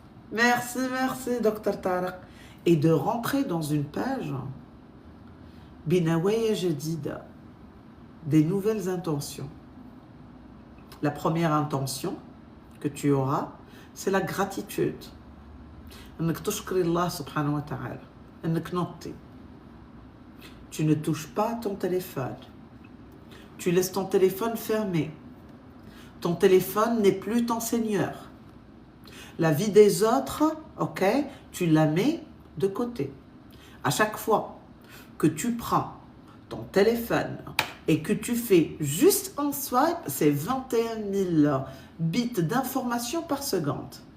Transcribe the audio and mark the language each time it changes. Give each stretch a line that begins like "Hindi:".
French: Merci, Dr Tarek. Et de rentrer dans une page
Arabic: Binawaya Jadida,
French: des nouvelles intentions. La première intention que tu auras, c'est la gratitude.
Arabic: انك تشكر الله سبحانه وتعالى انك نطي.
French: Tu ne touches pas ton téléphone. Tu laisses ton téléphone fermé. Ton téléphone n'est plus ton seigneur. La vie des autres, ok, tu la mets de côté. À chaque fois que tu prends ton téléphone et que tu fais juste un swipe, c'est 21 000 bits d'informations par seconde.